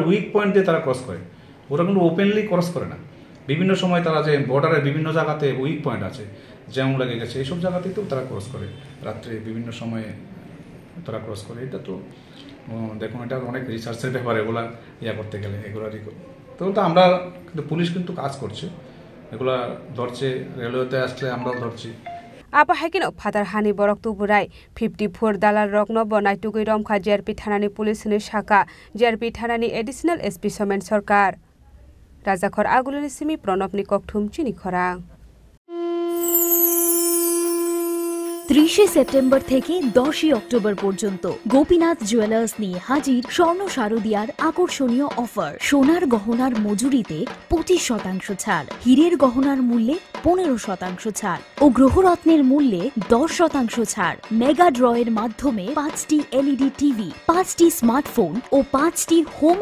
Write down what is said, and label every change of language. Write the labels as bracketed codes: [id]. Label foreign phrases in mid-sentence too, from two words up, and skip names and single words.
[en] weak point [bn] দিয়ে তারা ক্রস করে ওরা কিন্তু ওপেনলি ক্রস করে না বিভিন্ন সময় তারা যে বর্ডারের বিভিন্ন জায়গাতে [en] weak point [bn] আছে জ্যাম লেগে গেছে এইসব জায়গাতেই তো তারা ক্রস করে রাত্রে বিভিন্ন সময়ে তারা ক্রস করে এটা তো দেখুন এটা অনেক রিসার্চের ব্যাপার এগুলা করতে গেলে এগুলারই তো আমরা কিন্তু পুলিশ কিন্তু কাজ করছে এগুলা ধরছে রেলওয়েতে আসলে আমরাও ধরছি [trp] आबा हाइकिनो फादार हानि बरक तुबुराय 54 दालाल रगनो बनाय टुगै रमखा जेआरपी थानानि पुलिसनि शाखा जेआरपी थानानि [en] additional SP [trp] सोमेन सरकार राजाखर आगुलनि सिमी प्रणबनि ककथुम चिनि खरां [bn] 30 সেপ্টেম্বর থেকে 10 অক্টোবর পর্যন্ত গোপীনাথ জুয়েলার্স নিয়ে হাজির স্বর্ণ শারদিয়ার আকর্ষণীয় অফার সোনার গহনার মজুরিতে 25% ছাড় হীরের গহনার মূল্যে 15% ছাড় ও গ্রহরত্নের মূল্যে 10% ছাড় মেগা ড্রয়ের মাধ্যমে 5টি [en] LED TV [bn] 5টি স্মার্টফোন ও 5টি হোম